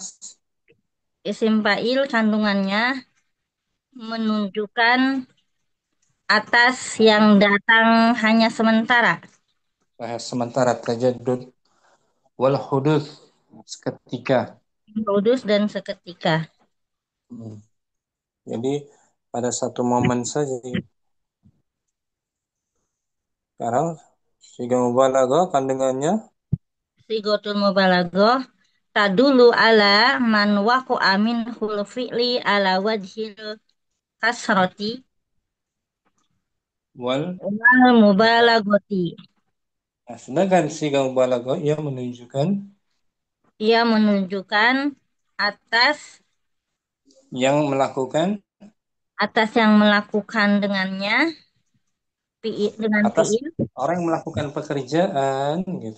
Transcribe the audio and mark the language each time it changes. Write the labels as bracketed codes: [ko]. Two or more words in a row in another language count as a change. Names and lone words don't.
[ar] اسم فاعل [id] kandungannya menunjukkan atas yang datang hanya sementara. sementara [ar] التجدد والحدوث [id] seketika. Kudus dan seketika. Hmm. Jadi pada satu momen saja. Sekarang [ar] صيغة مبالغة [id] kandungannya [ar] صيغة المبالغة تدل على من وقع منه الفعل على وجه الكثرة wal. والمبالغة. [id] Nah, sedangkan [ar] صيغة مبالغة [id] ia menunjukkan Ia menunjukkan atas yang melakukan atas yang melakukan dengannya dengan atas fi'il orang yang melakukan pekerjaan gitu.